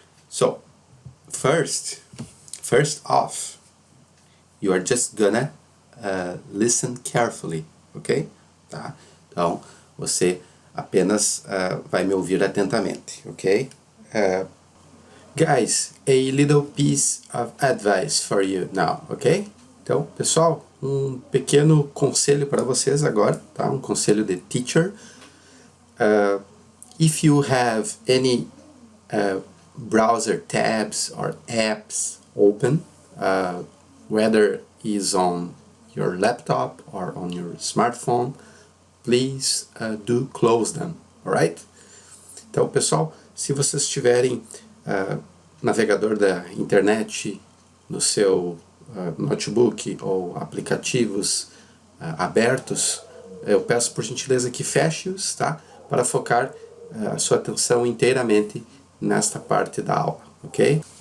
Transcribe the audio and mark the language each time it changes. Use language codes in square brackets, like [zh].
[en] So, first off, you are just gonna listen carefully, ok? [pt] Tá? Então, você apenas vai me ouvir atentamente, ok? [en] Guys, a little piece of advice for you now, ok? [pt] Então, pessoal, um pequeno conselho para vocês agora, tá? Um conselho de teacher. [en] If you have any browser tabs or apps open, whether is on your laptop or on your smartphone, please do close them, alright? [pt] Então, pessoal, se vocês tiverem navegador da internet no seu notebook ou aplicativos abertos, eu peço por gentileza que feche-os, tá? Para focar a sua atenção inteiramente nesta parte da aula, ok?